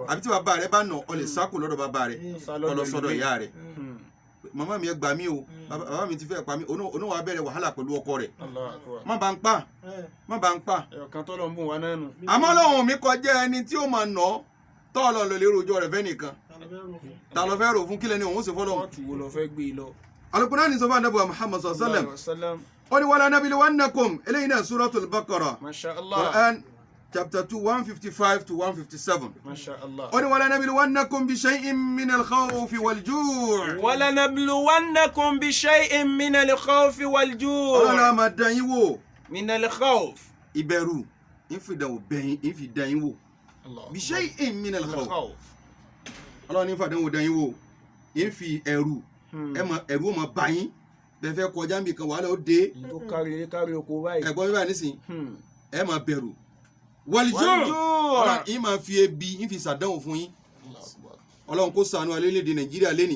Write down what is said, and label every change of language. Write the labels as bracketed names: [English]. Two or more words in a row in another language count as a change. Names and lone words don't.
[Yoruba] àbí tí bàbá rẹ bá nà ọ́ lè sákò lọ́dọ̀ bàbá rẹ kó lọ sọ́dọ̀ ìyá rẹ màmá mi ẹ gbà mí o bàbá mi ti fẹ́ pa mí oníwà á bẹ̀rẹ̀ wàhálà pẹ̀lú ọkọ rẹ̀ [Arabic] الله أكبر. [Yoruba] má bá ń pa má bá ń pa Ẹ̀yọ̀kan tó lọ ń bùn wá náà nù. àmọ́ Ọlọ́run mi kọjá ẹni tí ó máa nà ọ́ tọ́ ọ lọ lè rojọ́ rẹ̀ fẹ́ nìkan ta lọ fẹ́ rò fún kílẹ̀ ni òun sì fọ́lọ́ Wọ́n tù wo lọ fẹ́ gbé e lọ. Al-Qur'ani ní sọ fún anábọ̀ Muhammad [Arabic] صلى الله عليه وسلم [Yoruba] ó ní [Arabic] ولنبلونكم [Yoruba] eléyìí náà Suratul Baqarah [Arabic] ما شاء الله. [English] Quran chapter 2 155 to 157 [Arabic] ما شاء الله. [Yoruba] ó ní [Arabic] ولنبلونكم بشيء من الخوف والجوع' ولنبلونكم بشيء من الخوف [Yoruba] ọlọ́run [Arabic] والجوع. [Yoruba] a máa dán yín wò [Arabic] من الخوف. [Yoruba] ìbẹ̀rù ìfìdánwò bẹ̀yìn ìfìdán yín wò [Arabic] الله بشيء من من al-khawf الخوف. [Yoruba] ọlọ́run ìfàdánwò dán yín wò ìfi ẹ̀rù ẹ̀rù ó máa bá yín bẹ́ẹ̀ fẹ́ kọjá níbi kan wàhálà ó dé tó kárí oko báyìí. ẹ̀gbọ́n mi báyìí nísìnyí ẹ máa bẹ̀rù wal-ju' ọlọ́run yín máa fi ebi yín fi ṣàdánwò fún yín ọlọ́run kó ṣàánú orílẹ̀-èdè Nàìjíríà lẹ́nìí